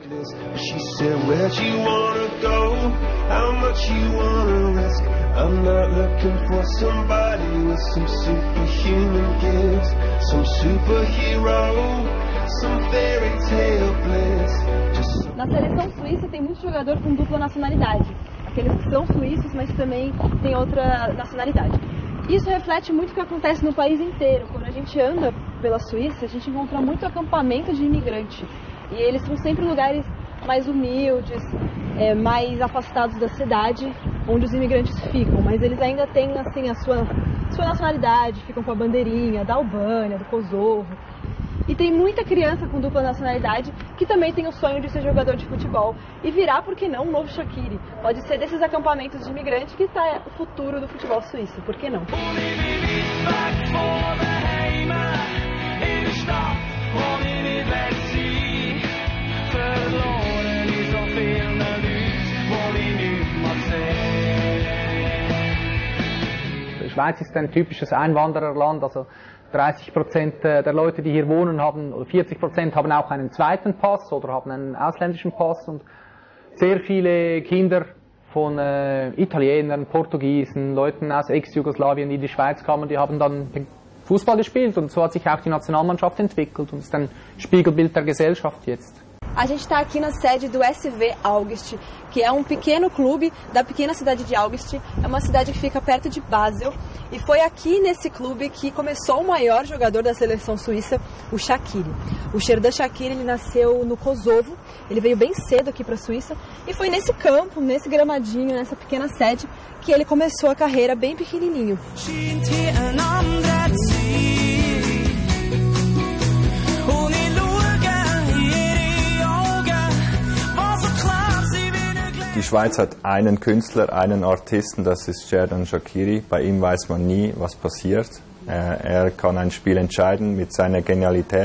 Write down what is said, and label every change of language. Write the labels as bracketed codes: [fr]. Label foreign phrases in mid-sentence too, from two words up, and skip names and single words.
[en] She said, where'd you wanna go? How much you wanna risk? I'm not looking for somebody with some superhuman gifts, some superhero, some fairy tale bliss. [pt] Na seleção suíça tem muito jogador com dupla nacionalidade. Aqueles que são suíços, mas também têm outra nacionalidade. Isso reflete muito o que acontece no país inteiro. Quando a gente anda pela Suíça, a gente encontra muito acampamento de imigrante. E eles são sempre lugares mais humildes, mais afastados da cidade, onde os imigrantes ficam. Mas eles ainda têm assim, a sua nacionalidade, ficam com a bandeirinha da Albânia, do Kosovo. E tem muita criança com dupla nacionalidade que também tem o sonho de ser jogador de futebol e virar, por que não, um novo Shaqiri. Pode ser desses acampamentos de imigrante que está o futuro do futebol suíço, por que não? [de] Die Schweiz ist ein typisches Einwandererland, also 30% der Leute, die hier wohnen, haben, oder 40% haben auch einen zweiten Pass oder haben einen ausländischen Pass, und sehr viele Kinder von Italienern, Portugiesen, Leuten aus Ex-Jugoslawien, die in die Schweiz kamen, die haben dann Fußball gespielt, und so hat sich auch die Nationalmannschaft entwickelt und ist ein Spiegelbild der Gesellschaft jetzt. [pt] A gente está aqui na sede do SV August, que é um pequeno clube da pequena cidade de August. É uma cidade que fica perto de Basel. E foi aqui nesse clube que começou o maior jogador da seleção suíça, o Shaqiri. O Xherdan Shaqiri, ele nasceu no Kosovo. Ele veio bem cedo aqui para a Suíça. E foi nesse campo, nesse gramadinho, nessa pequena sede, que ele começou a carreira bem pequenininho. [de] Die Schweiz hat einen Künstler, einen Artisten, das ist Xherdan Shaqiri. Bei ihm weiß man nie, was passiert. Er kann ein Spiel entscheiden mit seiner Genialität.